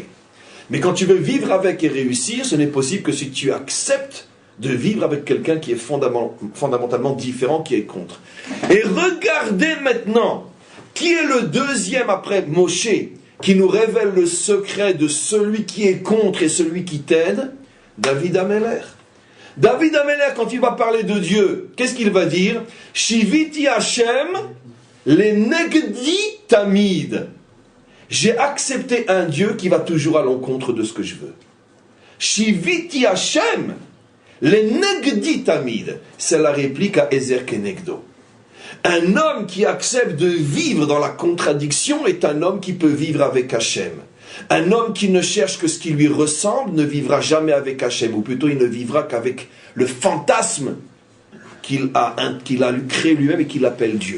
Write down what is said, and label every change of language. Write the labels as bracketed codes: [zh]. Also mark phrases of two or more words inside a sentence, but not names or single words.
[fr] Mais quand tu veux vivre avec et réussir, ce n'est possible que si tu acceptes de vivre avec quelqu'un qui est fondamentalement différent, qui est contre. Et regardez maintenant, qui est le deuxième après Moshe, qui nous révèle le secret de celui qui est contre et celui qui t'aide? David Ameler. David Ameler, quand il va parler de Dieu, qu'est-ce qu'il va dire? [he] שויתי השם לנגדי תמיד. [fr] J'ai accepté un Dieu qui va toujours à l'encontre de ce que je veux. [he] שויתי השם לנגדי תמיד. [fr] C'est la réplique à [he] עזר כנגדו. [fr] Un homme qui accepte de vivre dans la contradiction est un homme qui peut vivre avec Hachem. Un homme qui ne cherche que ce qui lui ressemble ne vivra jamais avec Hachem, ou plutôt il ne vivra qu'avec le fantasme qu'il a créé lui-même et qu'il appelle Dieu.